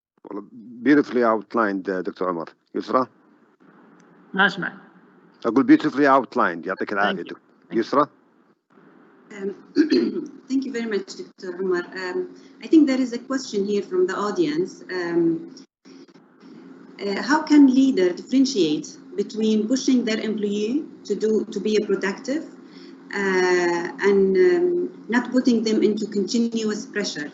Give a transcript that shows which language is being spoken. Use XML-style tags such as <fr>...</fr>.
<en>Well, beautifully outlined, Dr. Umar. Yusra?</en> <ar>ما اسمع. أقول</ar> <en>beautifully outlined.</en> <ar>يعطيك العافية. يسرى.</ar> <en>Thank you very much, Dr. Umar. I think there is a question here from the audience. How can leaders differentiate between pushing their employee to be productive and not putting them into continuous pressure?</en>